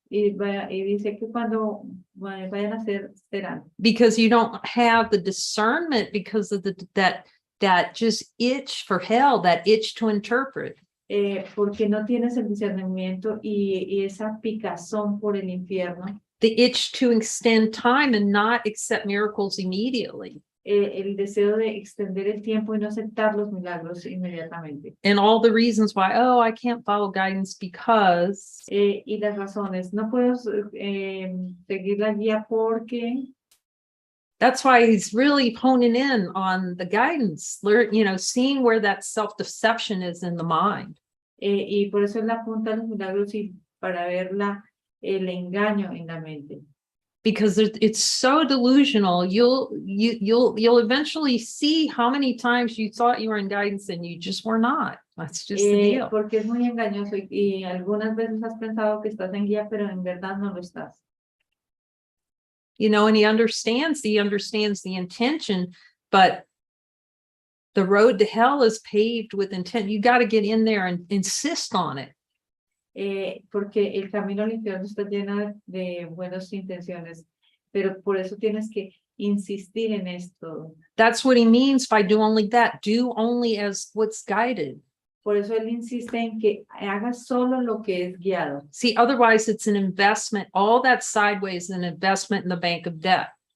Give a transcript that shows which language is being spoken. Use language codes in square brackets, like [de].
[es] Y dice que cuando vayan a ser, serán. [en] Because you don't have the discernment because of that just itch for hell, that itch to interpret. [es] Porque no tienes el discernimiento y esa picazón por el infierno. [en] The itch to extend time and not accept miracles immediately. [es] El deseo de extender el tiempo y no aceptar los milagros inmediatamente. [en] And all the reasons why, I can't follow guidance because. [es] Y las razones, no puedo seguir la guía porque. [en] That's why he's really honing in on the guidance, seeing where that self-deception is in the mind. [es] Y por eso él apunta a los milagros y para ver el engaño en la mente. [en] Because it's so delusional, you'll eventually see how many times you thought you were in guidance and you just were not. That's just the deal. [es] Porque es muy engañoso y algunas veces has pensado que estás en guía, pero en verdad no lo estás. [en] And he understands the intention, but the road to hell is paved with intent. You got to get in there and insist on it. [es] Porque el camino al infierno está lleno de buenas intenciones, pero por eso tienes que insistir en esto. [en] That's what he means by do only that. Do only as what's guided. [es] Por eso él insiste en que hagas solo lo que es guiado. [en] See, otherwise it's an investment. All that sideways is an investment in the bank of death.